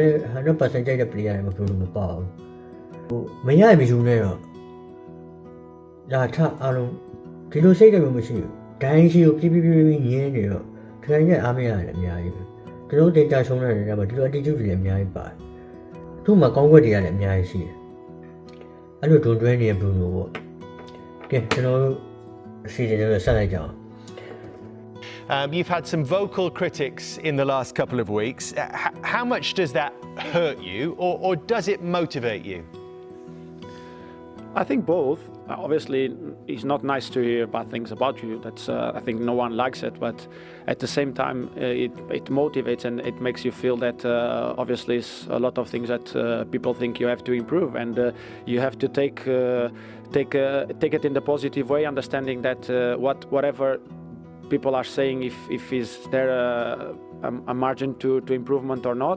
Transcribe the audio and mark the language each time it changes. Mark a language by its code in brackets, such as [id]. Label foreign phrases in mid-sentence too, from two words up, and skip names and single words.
[my] လည်း 100% ကြိုက်တဲ့ player တွေမ Bruno မပါဘူးဟိုမရမယူနဲ့တော့လာထအားလုံးဒီလိုစိတ်တွေမျိုးမရှိဘူးတိုင်းရှိကိုပြပြညင်းနေတော့ထိုင်နဲ့အားမရတယ်အများကြီးပဲကျွန်တော်တင်ကြရှုံးတဲ့နေရာမှာဒီလို attitude တွေလည်းအများကြီးပါတယ်သူ့မှာကောင်းခွက်တွေကလည်းအများကြီးရှိတယ်အဲ့လိုဒွန်တွဲနေတဲ့ Bruno ပေါ့ကဲကျွန်တော်တို့အစီအစဉ်တွေဆက်လိုက်ကြအောင် [en] You've had some vocal critics in the last couple of weeks. How much does that hurt you, or does it motivate you? I think both. Obviously, it's not nice to hear bad things about you. That's I think no one likes it. But at the same time, it motivates and it makes you feel that obviously it's a lot of things that people think you have to improve, and you have to take it in the positive way, understanding that whatever people are saying, if is there a margin to improvement or not.